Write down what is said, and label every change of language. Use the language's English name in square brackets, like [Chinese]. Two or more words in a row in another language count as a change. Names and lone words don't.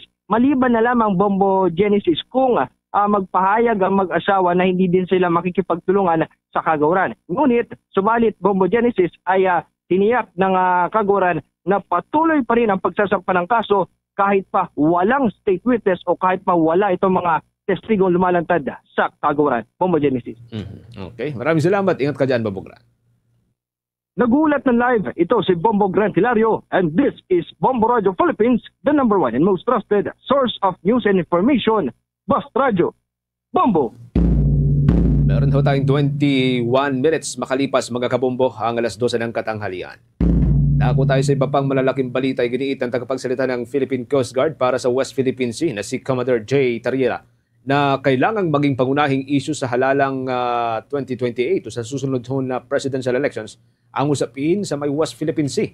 [Filipino] Maliban na lamang, Bombo Genesis, kung magpahayag ang mag-asawa na hindi din sila makikipagtulungan sa kaguran. Ngunit, subalit, Bombo Genesis ay tiniyak ng kaguran na patuloy pa rin ang pagsasampa ng kaso kahit pa walang [English] state witness [Filipino] o kahit pa wala itong mga testigong lumalantad sa kaguran. Bombo Genesis. Okay. Maraming salamat. Ingat ka dyan, Bombo Grant. Nagulat ng live, ito si Bombo Grant Hilario [English] and this is Bombo Radio Philippines, the #1 and most trusted source of news and information. Bust Radio. [Filipino] Bombo! Meron ho tayong 21 minutes makalipas mga kabombo ang 12:00 ng katanghalian. Nako tayo sa iba pang malalaking balita ay giniit ng tagapagsalita ng Philippine Coast Guard para sa West Philippine Sea na si Commodore J. Tariela na kailangang maging pangunahing issue sa halalang 2028 o sa susunod na [English] presidential elections [Filipino] ang usapin sa may West Philippine Sea.